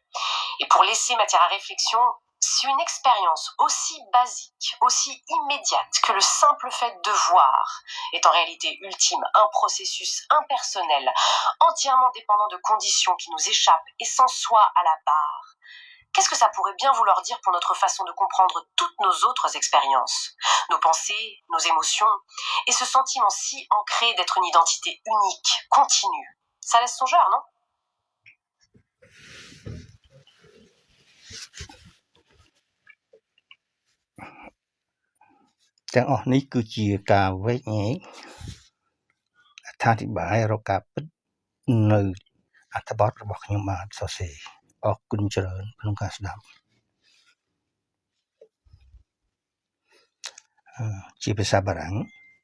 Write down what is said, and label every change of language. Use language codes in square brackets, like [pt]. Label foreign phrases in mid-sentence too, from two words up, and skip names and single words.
[fr] Et pour laisser matière à réflexion, si une expérience aussi basique, aussi immédiate que le simple fait de voir est en réalité ultime un processus impersonnel, entièrement dépendant de conditions qui nous échappent et sans soi à la barre, qu'est-ce que ça pourrait bien vouloir dire pour notre façon de comprendre toutes nos autres expériences, nos pensées, nos émotions, et ce sentiment si ancré d'être une identité unique, continue? Ça laisse songeur, non? [km] ទាំងអស់នេះគឺជាការវែកញែកអត្ថាធិប្បាយរកការពិតនៅអត្ថបទរបស់ខ្ញុំបាទសរសេរអរគុណច្រើនក្នុងការស្ដាប់ជាភាសាបារាំង